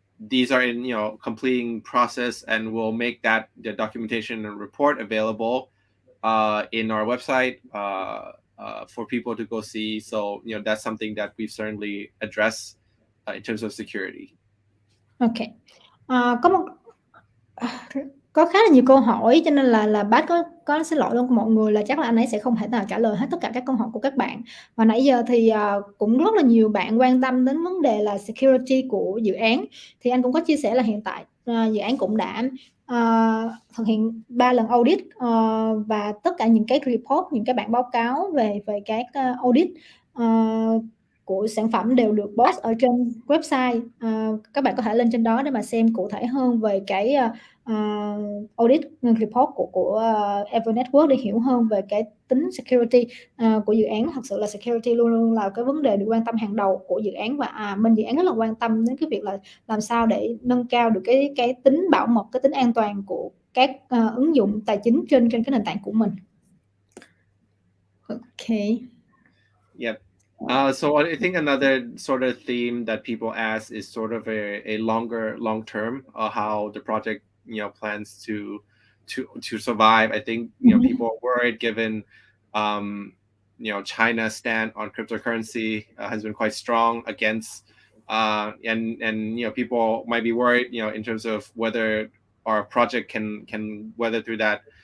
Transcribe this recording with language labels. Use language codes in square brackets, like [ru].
[en] These are in completing process, and we'll make the documentation and report available in our website for people to go see. So that's something that we've certainly addressed in terms of security. Okay. [vi] Có khá là nhiều câu hỏi, cho nên là bác có xin lỗi luôn mọi người là chắc là anh ấy sẽ không thể nào trả lời hết tất cả các câu hỏi của các bạn. Và nãy giờ thì cũng rất là nhiều bạn quan tâm đến vấn đề là security của dự án. Thì anh cũng có chia sẻ là hiện tại dự án cũng đã thực hiện 3 lần audit, và tất cả những cái report, những cái bản báo cáo về các audit của sản phẩm đều được post ở trên website. Các bạn có thể lên trên đó để mà xem cụ thể hơn về cái audit report của Evry Network để hiểu hơn về cái tính security của dự án. Thật sự là security luôn luôn là cái vấn đề được quan tâm hàng đầu của dự án, và bên dự án rất là quan tâm đến cái việc là làm sao để nâng cao được cái tính bảo mật, cái tính an toàn của các ứng dụng tài chính trên cái nền tảng của mình. [en] Okay. Yep. So I think another sort of theme that people ask is sort of a long term how the project plans to survive. I think people are worried given China's stand on cryptocurrency has been quite strong against and people might be worried in terms of whether our project can weather through that.